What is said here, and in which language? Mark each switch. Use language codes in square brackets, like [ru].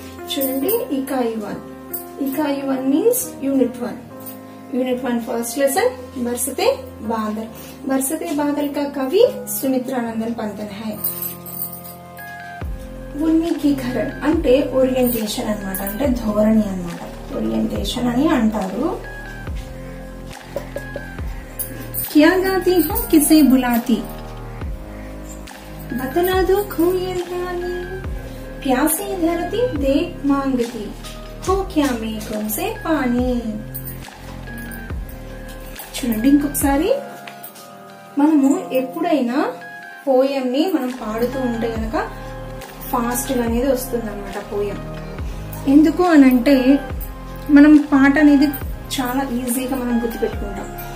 [te] చూడండి, ఇకాయి 1 [en] means unit 1. [hi] Unit 1 first lesson बरसते बादल. बरसते बादल का कवि सुमित्रानंदन पंतन है. [te] ఉన్మీకీకరణ అంటే ఓరియంటేషన్ అన్నమాట, అంటే ధోరణి అన్నమాట. ఓరియంటేషన్ అని అంటారు. [hi] क्या गाती हो किसे बुलाती, बतला दो कोयल रानी, प्यासी धरती देख मांगती, हो क्या मेघों से पानी. [te] చూడండి, ఇంకొకసారి మనము ఎప్పుడైనా పోయం ని మనం పాడుతూ ఉంటే గనక ఫాస్ట్ గా అనేది వస్తుంది అన్నమాట పోయం. ఎందుకు అనంటే మనం పాట అనేది చాలా ఈజీగా మనం గుర్తుపెట్టుకుంటాం.